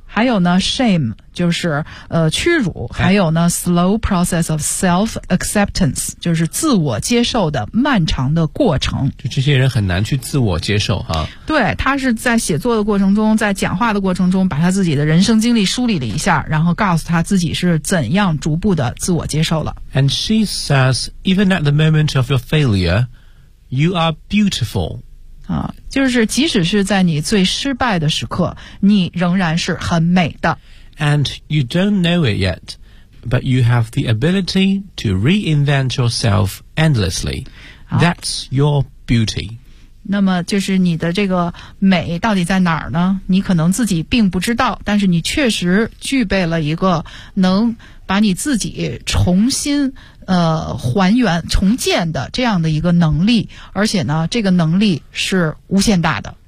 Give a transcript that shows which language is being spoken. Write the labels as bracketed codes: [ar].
[zh] 还有呢 ，shame 就是屈辱，还有呢 ， [en] slow process of self acceptance [zh] 就是自我接受的漫长的过程。就这些人很难去自我接受哈。对，他是在写作的过程中，在讲话的过程中，把他自己的人生经历梳理了一下，然后告诉他自己是怎样逐步的自我接受了。 [en] And she says, even at the moment of your failure, you are beautiful. [zh] 就是即使是在你最失败的时刻，你仍然是很美的。 [en] And you don't know it yet, but you have the ability to reinvent yourself endlessly. That's your beauty. [zh] 那么就是你的这个美到底在哪儿呢？你可能自己并不知道，但是你确实具备了一个能把你自己重新还原重建的这样的一个能力，而且呢这个能力是无限大的